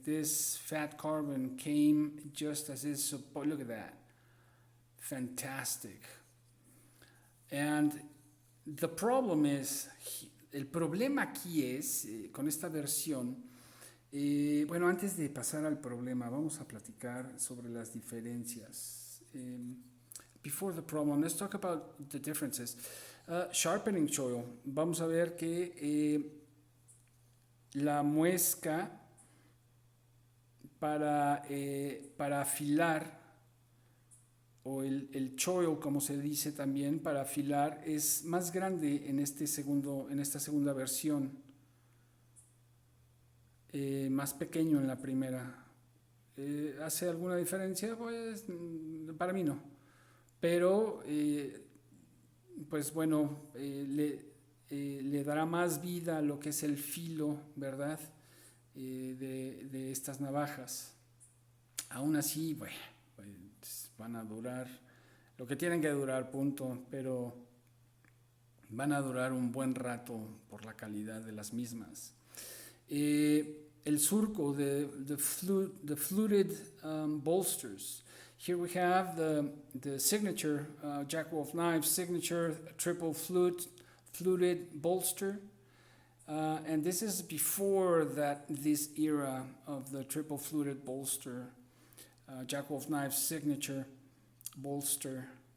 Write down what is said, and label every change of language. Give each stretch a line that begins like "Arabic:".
English: This fat carbon came just as it's supposed. Look at that. Fantastic. And the problem is,
Spanish: el problema aquí es, con esta versión, bueno, antes de pasar al problema, vamos a platicar sobre las diferencias.
English: Before the problem, let's talk about the differences. Sharpening choil.
Spanish: Vamos a ver que la muesca para afilar, o el choil, como se dice también, para afilar, es más grande en esta segunda versión, más pequeño en la primera. ¿Hace alguna diferencia? Pues para mí no. Pero, pues bueno, le dará más vida a lo que es el filo, ¿verdad? De estas navajas. Aún así, bueno, pues van a durar lo que tienen que durar, punto, pero van a durar un buen rato por la calidad de las mismas. El surco,
English: the fluted bolsters. Here we have the signature, Jack Wolf Knives signature triple fluted bolster. And this is before this era of the triple fluted bolster, Jack Wolf Knives signature bolster.